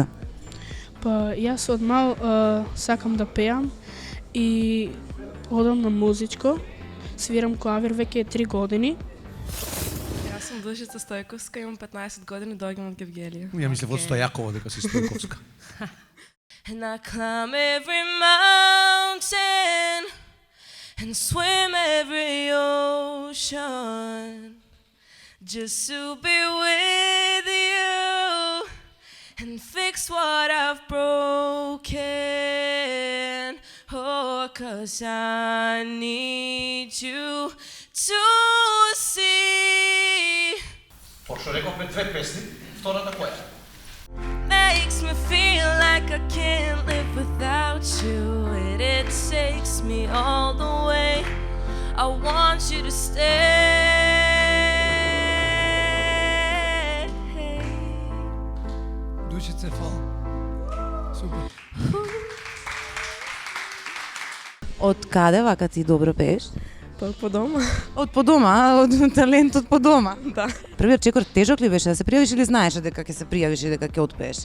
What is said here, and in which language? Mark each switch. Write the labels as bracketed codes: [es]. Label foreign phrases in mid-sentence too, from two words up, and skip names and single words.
[mk] Па јас од мал сакам да пеам и одам на музичко. Свирам клавир веќе 3 години. Јас сум Душица Стојковска, имам 15 години, доаѓам од Гевгелија. Ја мислев од Стојакова дека си Стојковска. [en] And I climb every mountain and swim every ocean just to be with you and fix what I've broken. Oh, 'cause I need you to see. [mk] Пошто рековме 2 песни, втората која? [en] Makes me feel like I can't live without you, and it takes me all the way. I want you to stay. [mk] Душице, фала. Супер. Од каде вака ти добро пееш? Па по дома. Од по дома, од талентот по дома. Да. Првиот чекор тежок ли беше да се пријавиш или знаеше дека ќе се пријавиш и дека ќе отпееш?